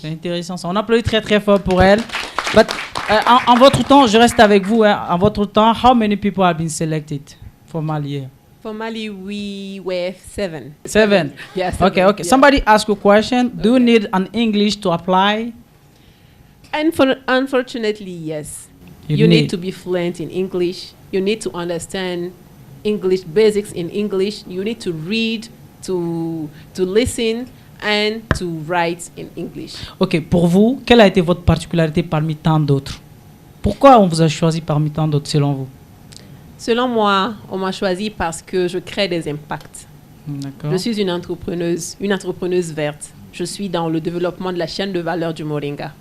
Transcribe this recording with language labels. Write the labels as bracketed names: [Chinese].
[French] C'est intéressant ça. On applaudit très très fort pour elle. But, en votre temps, je reste avec vous. En votre temps, [English] how many people have been selected for Mali? For Mali, we were 7. 7? Yes. Okay. Yeah. Somebody asked a question. Do you need an English to apply? Unfortunately, yes. You need to be fluent in English. You need to understand English, basics in English. You need to read, to listen, and to write in English. [French] Ok, pour vous, quelle a été votre particularité parmi tant d'autres? Pourquoi on vous a choisi parmi tant d'autres selon vous? Selon moi, on m'a choisi parce que je crée des impacts. Je suis une entrepreneuse verte. Je suis dans le développement de la chaîne de valeur du Moringa.